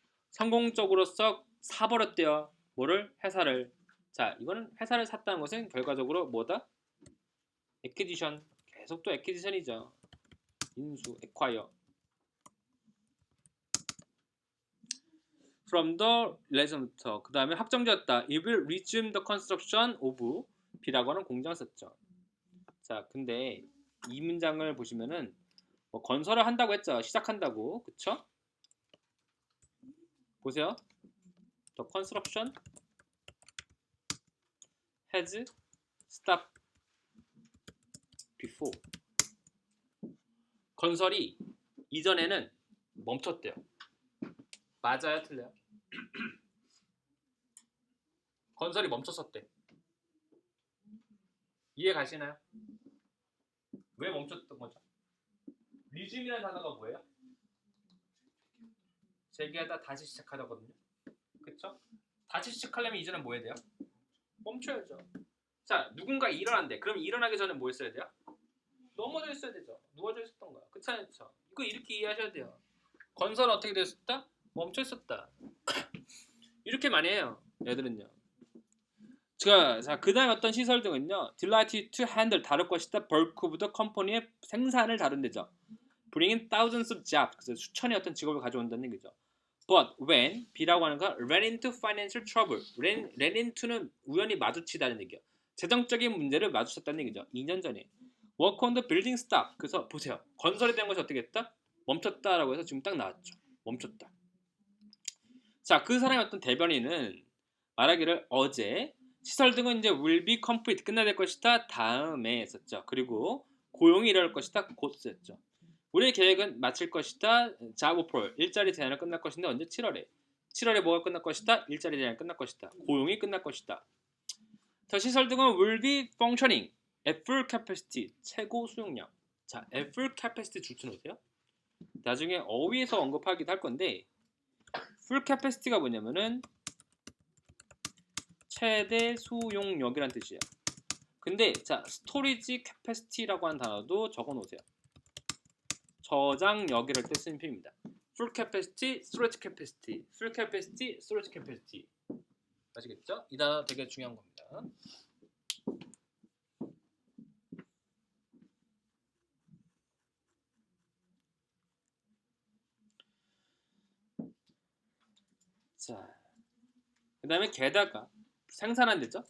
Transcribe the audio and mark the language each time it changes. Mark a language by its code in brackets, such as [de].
[ko] 성공적으로서 사버렸대요. 뭐를? 회사를. 자, 이거는 회사를 샀다는 것은 결과적으로 뭐다? 에퀴지션. 계속 또 에퀴지션이죠. 인수, acquire. From the 레전부터 그 다음에 확정되었다. [en] It will resume the construction of B라고 하는 공장을 썼죠. [ko] 자, 근데 이 문장을 보시면은 뭐 건설을 한다고 했죠. 시작한다고. 그쵸? 보세요. [en] The construction has stopped before. [ko] 건설이 이전에는 멈췄대요. 맞아요? 틀려요? 건설이 멈췄었대. 이해 가시나요? 왜 멈췄던 거죠? 리즘이라는 단어가 뭐예요? 재개하다 다시 시작하다거든요. 그쵸? 다시 시작하려면 이전엔 뭐 해야 돼요? 멈춰야죠. 자, 누군가 일어난대. 그럼 일어나기 전에 뭐 했어야 돼요? 넘어져 있어야 되죠. 누워져 있었던 거야. 그쵸? 이거 이렇게 이해하셔야 돼요. 건설은 어떻게 됐었다? 멈춰 있었다. 이렇게 많이 해요. 얘들은요. 자, 그 다음에 어떤 시설 등은요. [en] Delighted to handle 다룰 것이다. Bulk of the company의 생산을 다룬대죠. Bringing thousands of jobs. [ko] 그래서 수천의 어떤 직업을 가져온다는 얘기죠. [en] But when B라고 하는 건 ran into financial trouble. [ko] ran into는 우연히 마주치다는 얘기예요. 재정적인 문제를 마주쳤다는 얘기죠. 2년 전에. [en] Work on the building stop. [ko] 그래서 보세요. 건설에 대한 것이 어떻게 했다? 멈췄다라고 해서 지금 딱 나왔죠. 멈췄다. 자, 그 사람의 어떤 대변인은 말하기를 어제 시설 등은 이제 will be complete 끝나야 될 것이다 다음에 썼죠. 그리고 고용이 이뤄질 것이다 곧 썼죠. 우리의 계획은 마칠 것이다 job offer 일자리 제한을 끝날 것인데 언제? 7월에 뭐가 끝날 것이다? 일자리 제한이 끝날 것이다. 고용이 끝날 것이다. [en] 자, 시설 등은 will be functioning at full capacity 최고 수용량. [ko] 자, at full capacity 줄쳐놓으세요. 나중에 어휘에서 언급하기도 할 건데 full capacity가 뭐냐면은 최대 수용력이란 뜻이에요. 근데 자, 스토리지 캐패시티라고 하는 단어도 적어 놓으세요. 저장력이랄 때 쓰는 표현입니다. [en] full capacity, storage capacity, full capacity, storage capacity. [ko] 아시겠죠? 이 단어 되게 중요한 겁니다. 자, 그 다음에 게다가 생산한대죠.